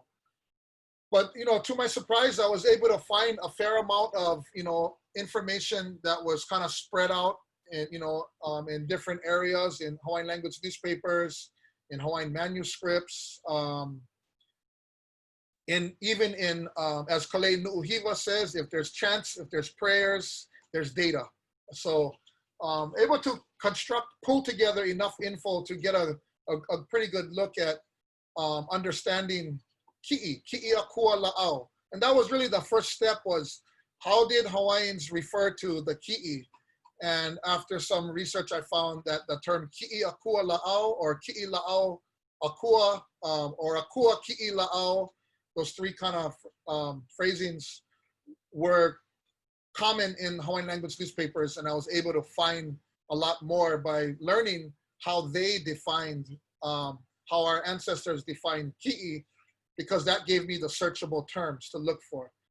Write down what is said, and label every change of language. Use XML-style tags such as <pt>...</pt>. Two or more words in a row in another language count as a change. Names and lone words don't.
<en>But, you know, to my surprise, I was able to find a fair amount of, you know, information that was kind of spread out in, you know, in different areas, in Hawaiian language newspapers, in Hawaiian manuscripts, even in, as Kalei Nu'uhiwa says, if there's chants, if there's prayers, there's data. So able to pull together enough info to get a pretty good look at understanding</en> <haw>ki'i akua la'au.</haw> <en>And that was really the first step, was how did Hawaiians refer to the ki'i? And after some research, I found that the term</en> <haw>ki'i akua la'au,</haw> <en>or</en> <haw>ki'i la'au akua,</haw> <en>or</en> <haw>akua ki'i la'au,</haw> <en>those three kind of phrasings were common in Hawaiian language newspapers, and I was able to find a lot more by learning how they defined, how our ancestors defined ki'i, because that gave me the searchable terms to look for.</en>